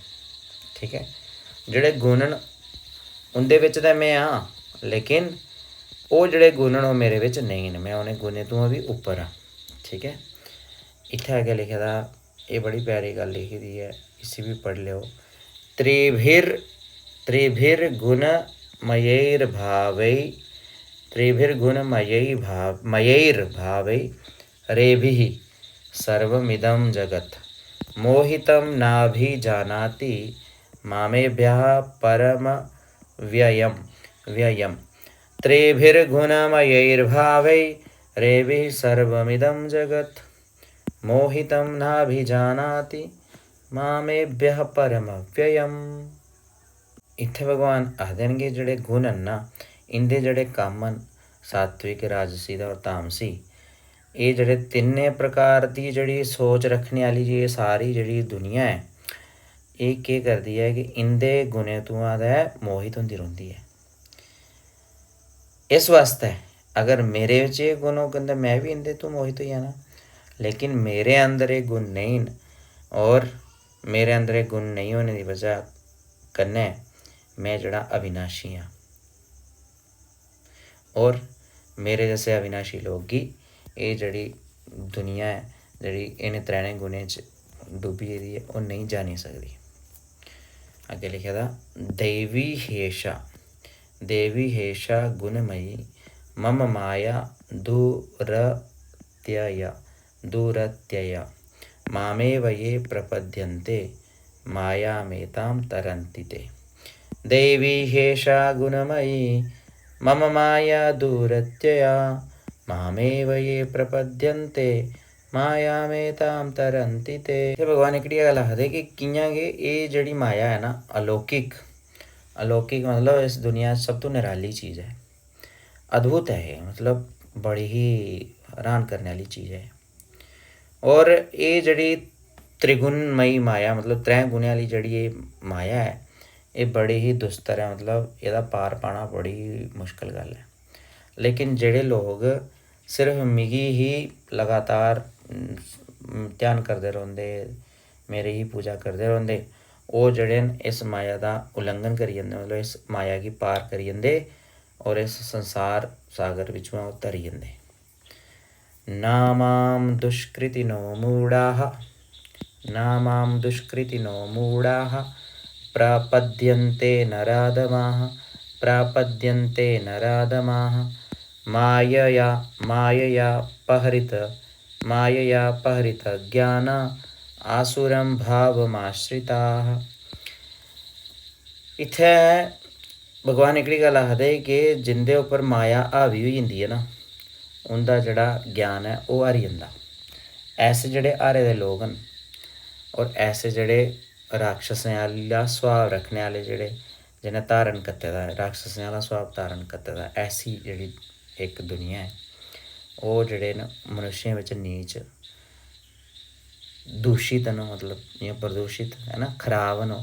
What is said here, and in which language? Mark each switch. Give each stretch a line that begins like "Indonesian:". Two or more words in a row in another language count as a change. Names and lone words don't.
Dogri: ठीक है, जेह्ड़े गुण न उं'दे बिच्च ते में आं, लेकिन ओह् जेह्ड़े गुण न ओह् मेरे बिच्च नेईं न, में उ'नें गुणें तो बी उप्पर आं। ठीक है, इत्थै अग्गें लिखे दा, एह् बड़ी प्यारी गल्ल लिखी दी है, इसी भी पढ़ी लैओ।
Sanskrit: त्रिभिर्गुणमयैर्भावै रेभिः सर्वमिदं जगत् मोहितं नाभिजानाति मामेभ्यः परमव्ययम्। त्रिभिर्गुणमयैर्भावै रेभिः सर्वमिदं जगत् मोहितं नाभिजानाति मामेभ्यः परमव्ययम्।
Dogri: इत्थै भगवान आखदे न कि जेह्ड़े गुण न ना, इं'दे जेह्ड़े कम्म न सात्विक राजसी ते तामसी, एह् जेह्ड़े तिन्ने प्रकार दी जेह्ड़ी सोच रक्खने आह्ली एह् सारी जेह्ड़ी दुनिया ऐ, एह् केह् करदी है कि इं'दे गुणें तुआं ते मोहित होंदी रौंह्दी है। इस वास्तै अगर मेरे च एह् गुण होङन ते में बी इं'दे तो मोहित होई जाना, लेकिन मेरे अंदर एह् गुण नेईं न, और मेरे अंदर एह् गुण नेईं होने दी बजह कन्नै में जेह्ड़ा अविनाशी आं, और मेरे जैसे अविनाशी लोग गी एह् जेह्ड़ी दुनिया है, जेह्ड़ी इ'नें त्रैनें गुणें च डुब्बी गेदी है, ओह् नेईं जानी सकदी। अग्गें लिखे दा,
Sanskrit: देवी हेशा गुणमयी मम माया दुरत्यया मामेव ये प्रपद्यन्ते मायामेतां तरन्ति ते। देवी हेशा गुणमयी मम माया दुरत्यया मामेव ये प्रपद्यन्ते मायामेतां तरन्ति ते।
Dogri: भगवान एह्कड़ी गल्ल आखदे कि कि'यां कि एह् जेह्ड़ी माया है ना, अलौकिक मतलब इस दुनिया च सब तो निराली चीज़ है,
Hindi: अद्भुत है ये,
Dogri: मतलब बड़ी ही हैरान करने आह्ली चीज़ है। और एह् जेह्ड़ी त्रिगुणमयी माया, मतलब 3 गुणें आह्ली जेह्ड़ी एह् माया है, एह् बड़ी ही दुस्तर है, मतलब एह्दा पार पाना बड़ी मुश्कल गल्ल है। लेकिन जेह्ड़े लोग सिर्फ मिगी ही लगातार ध्यान करदे रौंह्दे, मेरी ही पूजा करदे रौंह्दे, वो जड़े न इस माया का उल्लंघन करी जंदे, मतलब इस माया की पार करी जंदे और इस संसार सागर विचों वो तरी जंदे।
Sanskrit: नामाम दुष्कृतिनो मूढ़ाः, नामाम दुष्कृतिनो मूढ़ाः प्रपद्यन्ते नराधमाः, प्रपद्यन्ते नराधमाः मायया मायया पहरित मायया पहरित ज्ञान आसुरम भावमाश्रिताः।
Dogri: इत्थै भगवान एकड़ी गल आखदे कि जिंदे उप्पर माया हावी होई जंदी है ना, उंदा जेह्ड़ा ज्ञान है ओह् हारी जंदा। ऐसे जेह्ड़े हारे दे लोग न और ऐसे जेह्ड़े राक्षसें आह्ला सुभाव रक्खने आह्ले, जेह्ड़े जिनें धारण कीते दा राक्षसें आह्ला सुभाव धारण कीते दा, ऐसी जेह्ड़ी इक दुनिया ऐ, ओह् जेह्ड़े न मनुष्यें बिच्च नीच दूशित न, मतलब इ'यां प्रदूशित है ना, खराब न।